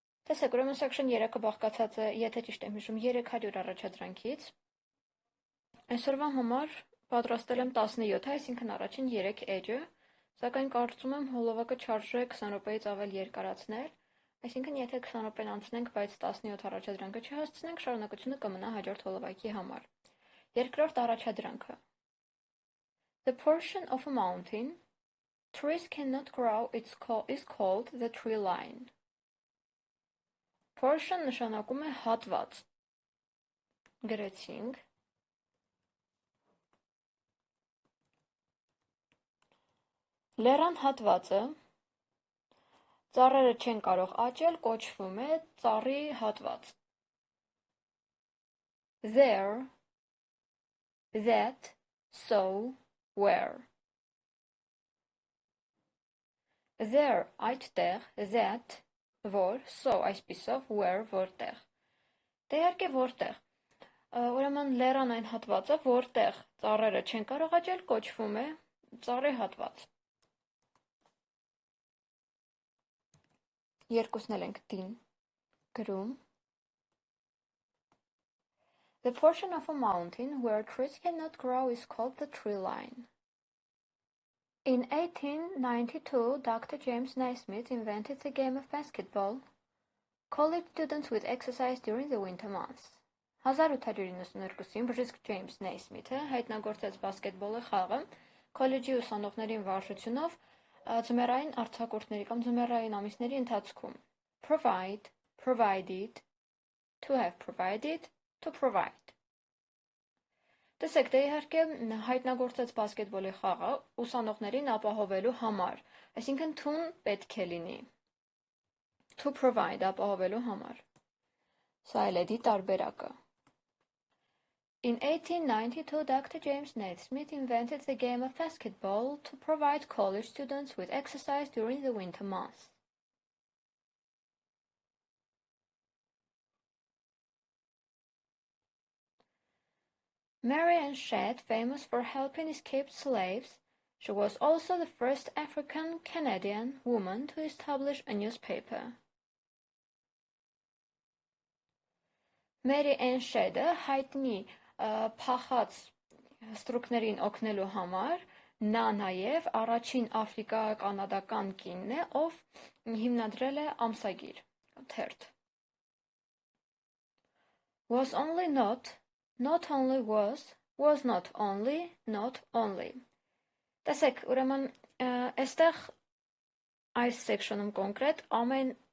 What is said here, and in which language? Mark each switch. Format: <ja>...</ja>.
<hy>Տեսեք, ուրեմն section 3-ը բաղկացած է, եթե ճիշտ եմ հիշում, 300 առաջադրանքից։ Այսօրվա համար պատրաստել եմ 17, այսինքն առաջին 3 էջը, սակայն կարծում եմ հոլովակը չարժե 20 րոպեից ավել երկարացնել, այսինքն եթե 20 րոպեն անցնենք, բայց 17 առաջադրանքը չհասցնենք, շարունակությունը կմնա հաջորդ հոլովակի համար։ Երկրորդ առաջադրանքը.</hy> <en>The portion of a mountain trees cannot grow is called the tree line.</en> <hy>Portion նշանակում է հատված։ Գրեցինք։ Լեռան հատվածը, ծառերը չեն կարող աճել, կոչվում է ծառի հատված։</hy> <en>There, that, so, where.</en> <hy>There, այդտեղ, that, որ, so, այսպիսով, where, որտեղ։ Դե իհարկե որտեղ։ Ուրեմն լեռան այն հատվածը, որտեղ ծառերը չեն կարող աճել, կոչվում է ծառի հատված։ Երկուսն էլ ենք d-ն գրում։</hy> <en>The portion of a mountain where trees cannot grow is called the tree line. In 1892, Dr. James Naismith invented the game of basketball. College students would exercise during the winter months.</en> <hy>1892-ին բժիշկ Ջեյմս Նեյսմիթը հայտնագործեց բասկետբոլի խաղը քոլեջի ուսանողներին վարժությունով ձմեռային արձակուրդների կամ ձմեռային ամիսների ընթացքում։</hy> <en>Provide, provided, to have provided, to provide.</en> <hy>Տեսեք, դե իհարկե հայտնագործեց բասկետբոլի խաղը ուսանողներին ապահովելու համար, այսինքն to-ն պետք է լինի։</hy> <en>To provide</en> <hy>ապահովելու համար։ Սա էլ է դի տարբերակը։</hy> <en>In 1892, Dr. James Naismith invented the game of basketball to provide college students with exercise during the winter months. Mary Ann Shedd, famous for helping escaped slaves, she was also the first African-Canadian woman to establish a newspaper.</en> <hy>Mary Ann Shedd-ը հայտնի փախած ստրուկներին օգնելու համար, նա նաև առաջին աֆրիկա-կանադական կինն է, ով հիմնադրել է ամսագիր, թերթ։</hy> <en>Was only not only</en> <hy>was not only, not only։ Տեսեք, ուրեմն, այստեղ այս section-ում կոնկրետ ամեն</hy>